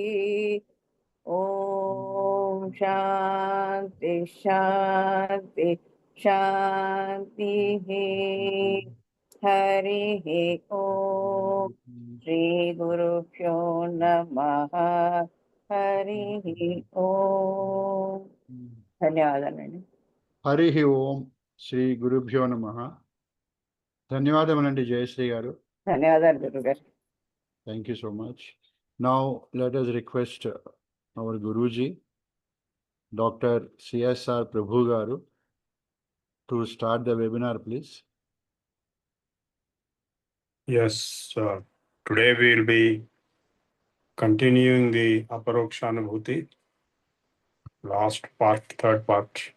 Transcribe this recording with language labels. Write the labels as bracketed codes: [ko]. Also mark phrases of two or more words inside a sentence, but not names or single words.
[sa] ॐ शान्ति शान्ति शान्तिः हरिः ॐ श्रीगुरुभ्यो नमः हरिः ॐ ధన్యవాదాలండి. హరి ఓం శ్రీ గురుభ్యో నమః. [te] ధన్యవాదములండి జయశ్రీ గారు. ధన్యవాదాలు గురుగారు. [en] Thank you so much. Now let us request our Guruji, Dr. CSR Prabhu garu, to start the webinar, please. Yes, today we will be continuing the Aparoksha Anubhooti, last part, third part.